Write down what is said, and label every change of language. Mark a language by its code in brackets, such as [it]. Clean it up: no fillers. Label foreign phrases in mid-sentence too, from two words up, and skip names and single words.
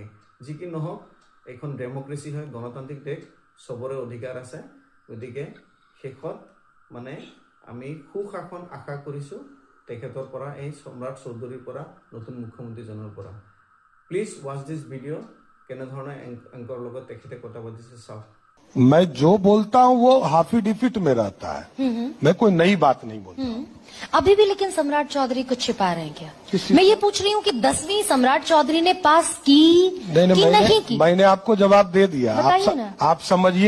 [as] যি কি নহওক এইখন ডেমক্ৰেচি হয়, গণতান্ত্ৰিক দেশ, চবৰে অধিকাৰ আছে। গতিকে শেষত মানে আমি সুশাসন আশা কৰিছোঁ তেখেতৰ পৰা, এই সম্ৰাট চৌধুৰীৰ পৰা, নতুন মুখ্যমন্ত্ৰীজনৰ পৰা। [en] please watch this video'. [as] কেনেধৰণে এংকৰ লগত তেখেতে কথা পাতিছে চাওক। [hi] मैं जो बोलता हूँ वो हाफी डिफिट में रहता है, मैं कोई नई बात नहीं बोलता। अभी भी लेकिन सम्राट चौधरी कुछ छिपा रहे हैं क्या? मैं ये पूछ रही हूँ कि 10वीं सम्राट चौधरी ने पास की कि नहीं की? मैंने आपको जवाब दे दिया, बताइए ना। आप समझ ही नहीं।